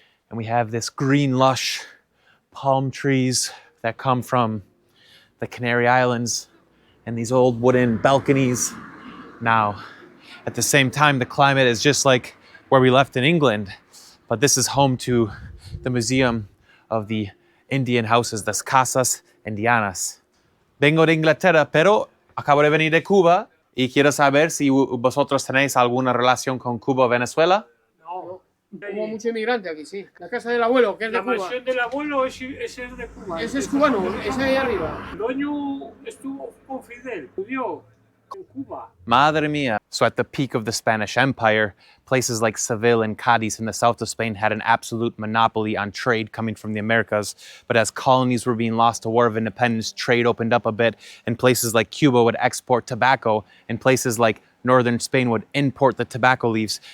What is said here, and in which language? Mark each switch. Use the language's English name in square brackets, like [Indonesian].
[English] And we have this green, lush palm trees that come from the Canary Islands and these old wooden balconies. Now, at the same time, the climate is just like where we left in England, but this is home to the Museum of the Indian Houses, las Casas Indianas. [Spanish] Vengo de Inglaterra, pero acabo de venir de Cuba y quiero saber si vosotros tenéis alguna relación con Cuba o Venezuela. No, hubo mucho inmigrante aquí, sí. La casa del abuelo, que es de Cuba. La mansión del abuelo ese es de Cuba. Ese es cubano, ese de ahí arriba. El dueño estuvo con Fidel, judío. Madre mia. [English] So at the peak of the Spanish Empire, places like Seville and Cadiz in the south of Spain had an absolute monopoly on trade coming from the Americas. But as colonies were being lost to War of Independence, trade opened up a bit, and places like Cuba would export tobacco, and places like northern Spain would import the tobacco leaves.